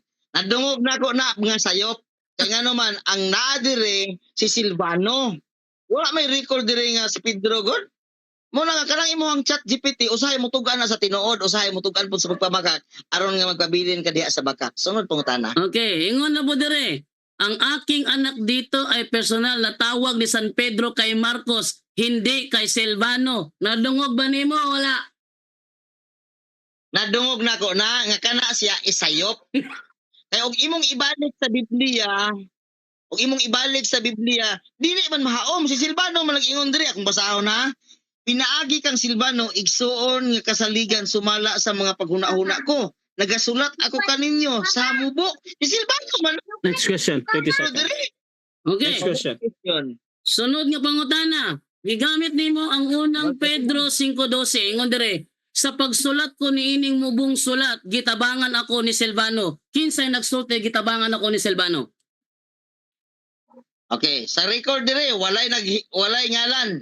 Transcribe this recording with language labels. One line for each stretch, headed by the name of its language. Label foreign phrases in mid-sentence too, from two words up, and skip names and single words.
Cebuano: Nadungog na ko na mga sayop. Kaya nga naman ang naa diri si Silvano. Wala may record diri nga si Pedro god. Mo na nga kanang imong ChatGPT usahay mo tugan na sa tinuod, usahay mo tugan pud sa pagpamakak aron nga magpabilin ka diha sa bakak. Sunod pangutana. Okay, ingon na po dire.
Filipino: Ang aking anak dito ay personal na tawag ni San Pedro kay Marcos, hindi kay Silvano.
Cebuano: Nadungog ba nimo? Wala. Nadungog na ko na nga kana siya isayop. Kaya og imong ibalik sa Biblia, dili man mahaom si Silvano man nag-ingon diri akong basahon na. Pinaagi kang Silvano igsuon nga kasaligan sumala sa mga paghuna-huna ko. Nagasulat ako kaninyo sa mubo. Si Silvano man
English: Next question 20 seconds.
Cebuano: diri. Okay.
English: Next question. Question.
Cebuano: Sunod nga pangutana. Gigamit nimo ang unang Pedro 5:12. Ingon dire. Sa pagsulat ko ni ining mubong sulat, gitabangan ako ni Silvano. Kinsay nagsulti gitabangan ako ni Silvano? Okay, sa record dire walay ngalan.